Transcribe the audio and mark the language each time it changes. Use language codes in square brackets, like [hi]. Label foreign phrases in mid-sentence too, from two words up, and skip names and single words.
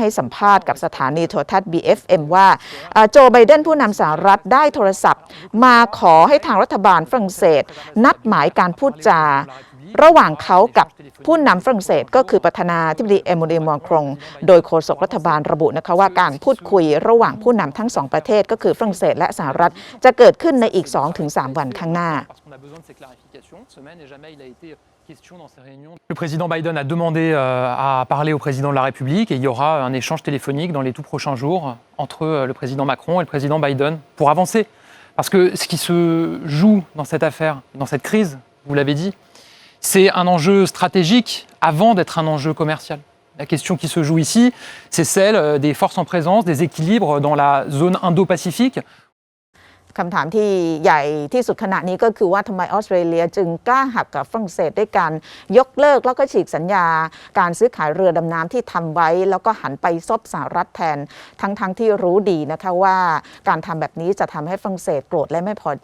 [th] ให้สัมภาษณ์กับสถานีโทรทัศน์ BFM ว่าโจไบเดนผู้นำสหรัฐได้โทรศัพท์มาขอให้ทางรัฐบาลฝรั่งเศสนัดหมายการพูดจาระหว่างเขากับผู้นำฝรั่งเศสก็คือประธานาธิบดีเอมูเอล มาครงโดยโฆษกรัฐบาลระบุนะคะว่าการพูดคุยระหว่างผู้นำทั้งสองประเทศก็คือฝรั่งเศสและสหรัฐจะเกิดขึ้นในอีก 2-3 วันข้างหน้า [fr] Le président Biden a demandé à parler au président de la République et il y aura un échange téléphonique dans les tout prochains jours entre le président Macron et le président Biden pour avancer. Parce que ce qui se joue dans cette affaire, dans cette crise, vous l'avez dit, c'est un enjeu stratégique avant d'être un enjeu commercial. La question qui se joue ici, c'est celle des forces en présence, des équilibres dans la zone Indo-Pacifique. [th] คำถามที่ใหญ่ที่สุดขณะนี้ก็คือว่าทำไมออสเตรเลียจึงกล้าหักกับฝรั่งเศสด้วยการยกเลิกแล้วก็ฉีกสัญญาการซื้อขายเรือดำน้ำที่ทำ ไว้แล้วก็หันไปซบสหรัฐแทนทั้งที่รู้ดีนะคะว่าการทำแบบนี้จะทำให้ฝรั่งเศสโกรธและไม่พอ